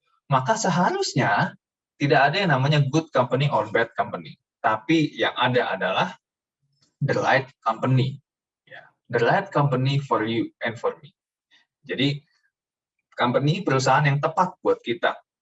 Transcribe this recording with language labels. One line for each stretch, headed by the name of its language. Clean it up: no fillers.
Indonesian: Maka seharusnya tidak ada yang namanya
English: good company or bad company.
Indonesian: Tapi yang ada adalah
English: the right company. The right company for you and for me.
Indonesian: Jadi, company, perusahaan yang tepat buat kita.